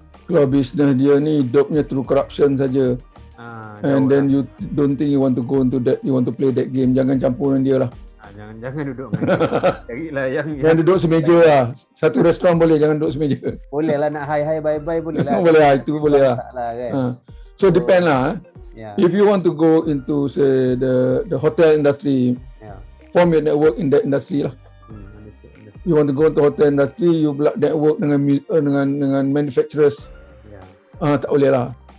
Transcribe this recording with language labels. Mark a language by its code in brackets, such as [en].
[ms] Kalau business dia ni hidupnya through corruption saja. [en] And then you don't think you want to go into that, you want to play that game, [ms] jangan campur dengan dia lah. Jangan duduk dengan dia. Carilah yang duduk semeja lah. Satu restoran boleh, jangan duduk semeja. Boleh lah, nak hi bye boleh lah. Boleh lah, itu boleh lah. Kan? [en] So depend lah. If you want to go into say the hotel industry, form your network in that industry lah. You want to go to hotel industry, you network [ms] dengan [en] manufacturers. [ms] Tak boleh lah.